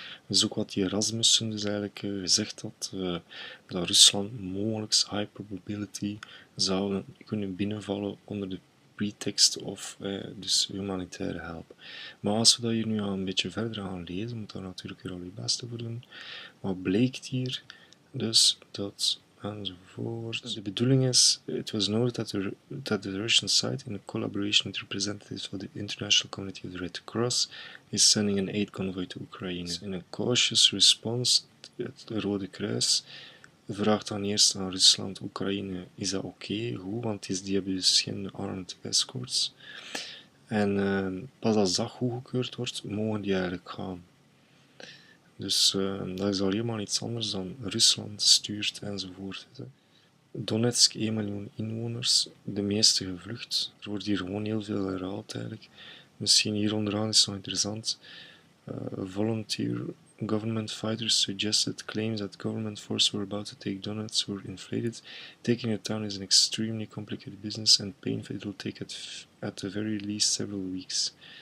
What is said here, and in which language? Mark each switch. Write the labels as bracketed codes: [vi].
[nl] Dat is ook wat die Erasmussen dus eigenlijk gezegd had, dat Rusland mogelijk [en] high probability [nl] zou kunnen binnenvallen onder de pretext of dus humanitaire hulp. Maar als we dat hier nu al een beetje verder gaan lezen, moet daar natuurlijk weer al je best voor doen. Wat blijkt hier dus dat enzovoort. De bedoeling is, [en] it was noted that the Russian side, in collaboration with representatives of the International Committee of the Red Cross, is sending an aid convoy to Ukraine. [nl] In een [en] cautious response, [nl] het Rode Kruis vraagt dan eerst aan Rusland, Oekraïne, is dat oké? Goed, want die hebben dus geen [en] armed escorts. [nl] En pas als dat goedgekeurd wordt, mogen die eigenlijk gaan. Dus dat is al helemaal iets anders dan Rusland stuurt enzovoort. Donetsk, 1 miljoen inwoners, de meeste gevlucht. Er wordt hier gewoon heel veel herhaald eigenlijk. Misschien hier onderaan is het nog interessant. [en] Volunteer government fighters suggested claims that government forces were about to take Donetsk were inflated. Taking the town is an extremely complicated business and painful. It will take at the very least several weeks.